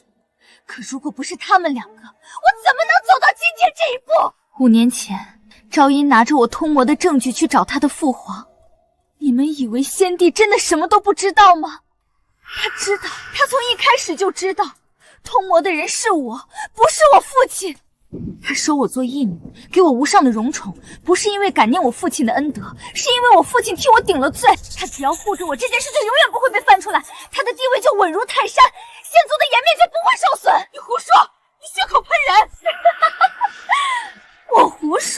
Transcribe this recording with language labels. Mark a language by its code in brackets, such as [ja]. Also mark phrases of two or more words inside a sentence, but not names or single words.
[zh] 可如果不是他們兩個，我怎麼能走到今天這一步？5年前，昭音拿着我通魔的證據去找他的父皇。你們以為先帝真的什麼都不知道嗎？他知道，他從一開始就知道，通魔的人是我，不是我父親。他收我做義女，給我無上的榮寵，不是因為感念我父親的恩德，是因為我父親替我頂了罪。他只要護着我，這件事就永遠不會被翻出來，他的地位就穩如泰山，仙族的顏面就不會受損。你胡說，你血口噴人！我胡說？